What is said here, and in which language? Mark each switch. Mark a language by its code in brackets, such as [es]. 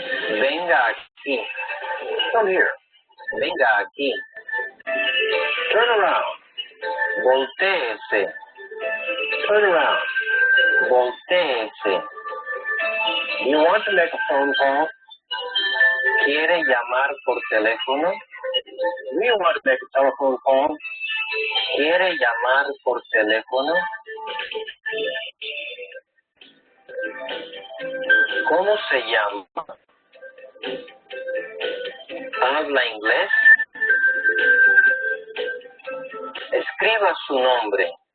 [es] Venga aquí. [en] Come here. [es] Venga aquí. [en] Turn around. [es] Voltéese. [en] Turn around. [es] Voltéese. [en] Do you want to make a phone call? [es] ¿Quiere llamar por teléfono? [en] Do you want to make a telephone call? [es] ¿Quiere llamar por teléfono? ¿Cómo se llama? ¿Habla inglés? Escriba su nombre.